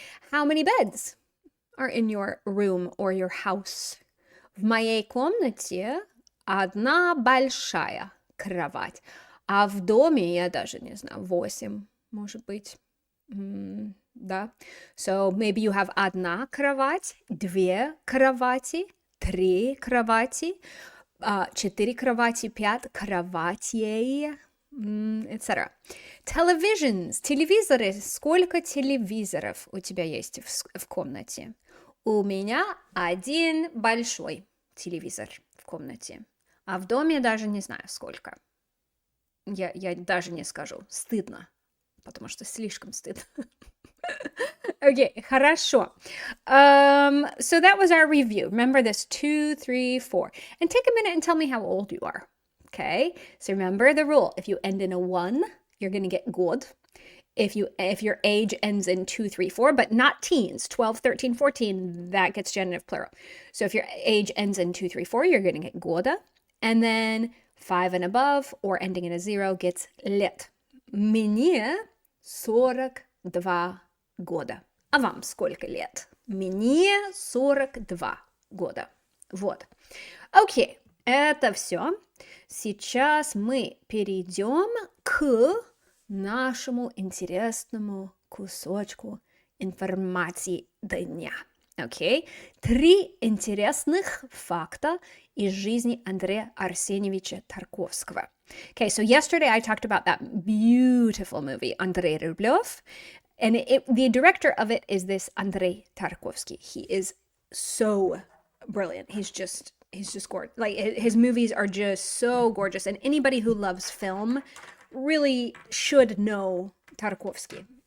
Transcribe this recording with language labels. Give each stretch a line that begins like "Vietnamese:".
English: How many beds are in your room or your house?
Russian: В моей комнате 1 большая кровать. А в доме, я даже не знаю, 8, может быть. Да.
English: So maybe you have
Russian: 1 кровать, 2 кровати, 3 кровати, 4 кровати, 5 кроватей,
English: etc. Televisions, телевизоры.
Russian: Сколько телевизоров у тебя есть в комнате? У меня 1 большой телевизор в комнате. А в доме даже не знаю сколько. Я даже не скажу. Стыдно. Потому что слишком стыдно.
English: Okay,
Russian: хорошо.
English: So that was our review. Remember this 2, 3, 4. And take a minute and tell me how old you are. Okay? So remember the rule. If you end in a 1, you're going to get год. If your age ends in 2, 3, 4, but not teens, 12, 13, 14, that gets genitive plural. So if your age ends in 2, 3, 4, you're going to get года. And then 5 and above, or ending in a 0, gets лет.
Russian: Мне 42 года. А вам сколько лет? Мне 42 года. Вот. Окей, это все. Сейчас мы перейдем к нашему интересному кусочку информации дня.
English: Okay?
Russian: 3 интересных факта из жизни Андрея Арсеньевича Тарковского.
English: Okay, so yesterday I talked about that beautiful movie, Andrei Rublev, and the director of it is this Andrei Tarkovsky. He is so brilliant. He's just gorgeous. Like, his movies are just so gorgeous, and anybody who loves film really should know Tarkovsky.